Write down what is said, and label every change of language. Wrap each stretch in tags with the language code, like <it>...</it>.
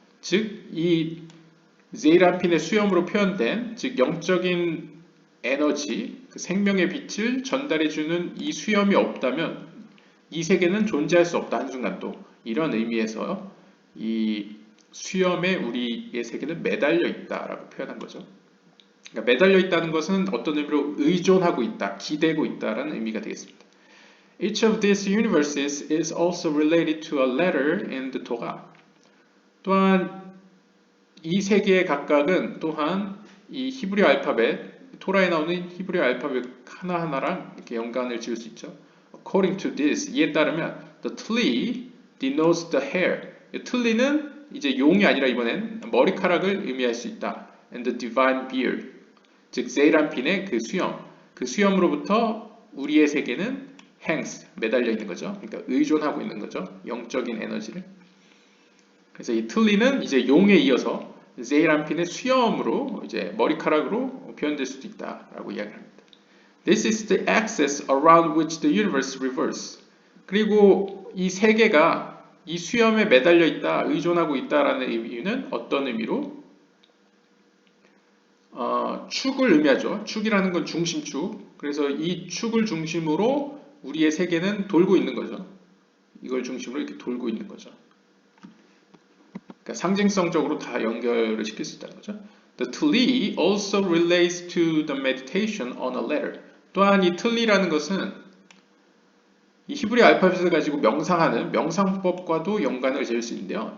<ko>즉, 이 제이란핀의 수염으로 표현된 즉 영적인 에너지, 그 생명의 빛을 전달해주는 이 수염이 없다면 이 세계는 존재할 수 없다 한순간도. 이런 의미에서 이 수염에 우리의 세계는 매달려 있다라고 표현한 거죠. 그러니까 매달려 있다는 것은 어떤 의미로 의존하고 있다, 기대고 있다라는 의미가 되겠습니다.</ko> <en>Each of these universes is also related to a letter in the Torah.</en> <ko>또한 이 세계의 각각은 또한 이 히브리 알파벳, 토라에 나오는 히브리 알파벳 하나하나랑 이렇게 연관을 지을 수 있죠.</ko> <en>According to this,</en> <ko>이에 따르면</ko> <en>the tli denotes the hair.</en> <ko>틀리는 이제 용이 아니라 이번엔 머리카락을 의미할 수 있다.</ko> <en>And the divine beard,</en> <ko>즉 제이란핀의 그 수염으로부터 우리의 세계는</ko> <en>hangs,</en> <ko>매달려 있는 거죠. 그러니까 의존하고 있는 거죠. 영적인 에너지를. 그래서 이 틀리는 이제 용에 이어서 제이란핀의 수염으로 이제 머리카락으로 표현될 수도 있다라고 이야기합니다.</ko> <en>This is the axis around which the universe revolves.</en> <ko>그리고 이 세계가 이 수염에 매달려 있다, 의존하고 있다라는 의미는 어떤 의미로? 축을 의미하죠. 축이라는 건 중심축. 그래서 이 축을 중심으로 우리의 세계는 돌고 있는 거죠. 이걸 중심으로 이렇게 돌고 있는 거죠. 그러니까 상징성적으로 다 연결을 시킬 수 있다는 거죠.</ko> <en>The tli also relates to the meditation on a letter.</en> <ko>또한 이 틀리라는 것은 이 히브리 알파벳을 가지고 명상하는 명상법과도 연관을 지을 수 있는데요.</ko>